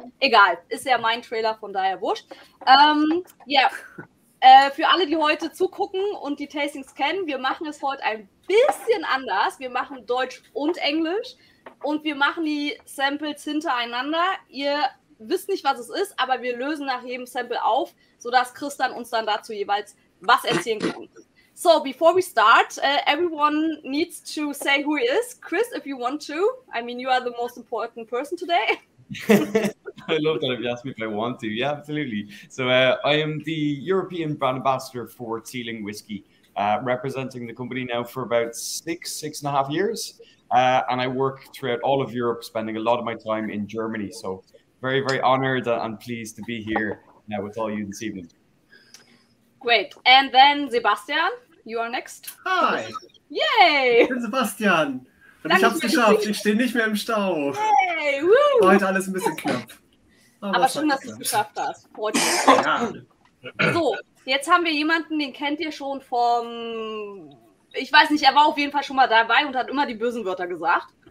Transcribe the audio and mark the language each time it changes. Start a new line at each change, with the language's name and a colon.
German: Egal, ist ja mein Trailer, von daher wurscht. Ja, für alle, die heute zugucken und die Tastings kennen, wir machen es heute ein bisschen anders. Wir machen Deutsch und Englisch und wir machen die Samples hintereinander. Ihr wisst nicht, was es ist, aber wir lösen nach jedem Sample auf, sodass Christian uns dann dazu jeweils was erzählen kann.
English: So, before we start, everyone needs to say who he is. Chris, if you want to. I mean, you are the most important person today. I love that if you ask me if I want to. Yeah, absolutely. So I am the European brand ambassador for Teeling whiskey, representing the company now for about 6.5 years. And I work throughout all of Europe, spending a lot of my time in Germany. So very, very honored and pleased to be here with all you this evening. Great. And then Sebastian, you are next. Hi. Yay!
German: Ich bin Sebastian. Und Danke, ich hab's geschafft. Ich stehe nicht mehr im Stau. Yay! Woo! War heute alles ein bisschen knapp. Aber schön, dass du es geschafft hast. Freut mich. Ja. So, jetzt haben wir jemanden, den kennt ihr schon vom... Ich weiß nicht, er war auf jeden Fall schon mal dabei und hat immer die bösen Wörter gesagt.